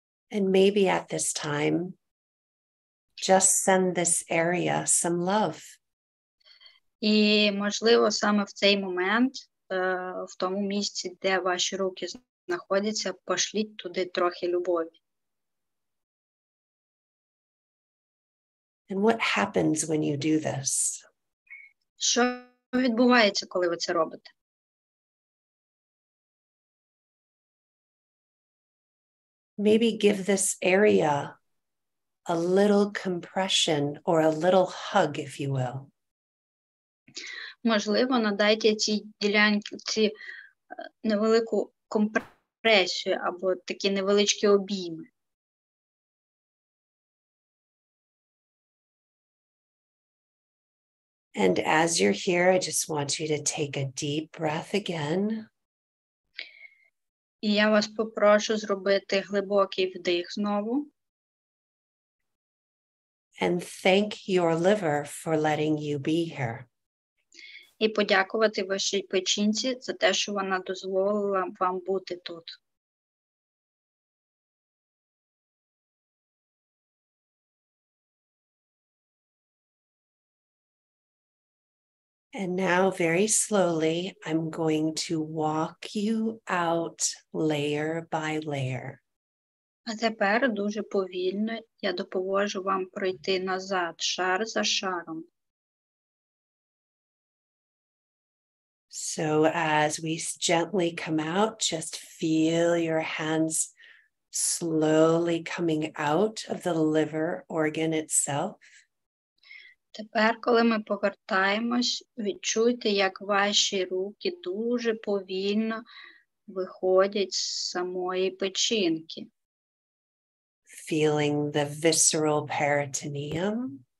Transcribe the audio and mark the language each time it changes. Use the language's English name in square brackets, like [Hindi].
[English] And maybe at this time, just send this area some love. [Ukrainian] І, можливо, саме в цей момент, в тому місці, де ваші руки знаходяться, пошліть туди трохи любові. [English] And what happens when you do this? [Ukrainian] Що відбувається, коли ви це робите? [English] maybe give this area a little compression or a little hug, if you will. [Ukrainian] Можливо, надайте цій ділянці невелику компресію або такі невеличкі обійми. [English] And as you're here, I just want you to take a deep breath again. [Ukrainian] І я вас попрошу зробити глибокий вдих знову. [English] And thank your liver for letting you be here. [Ukrainian] І подякувати вашій печінці за те, що вона дозволила вам бути тут. [English] And now very slowly, I'm going to walk you out layer by layer. [Ukrainian] А тепер дуже повільно я допоможу вам пройти назад, шар за шаром. [English] So as we gently come out, just feel your hands slowly coming out of the liver organ itself. [Ukrainian] Тепер, коли ми повертаємось, відчуйте, як ваші руки дуже повільно виходять з самої печінки. [English] Feeling the visceral peritoneum.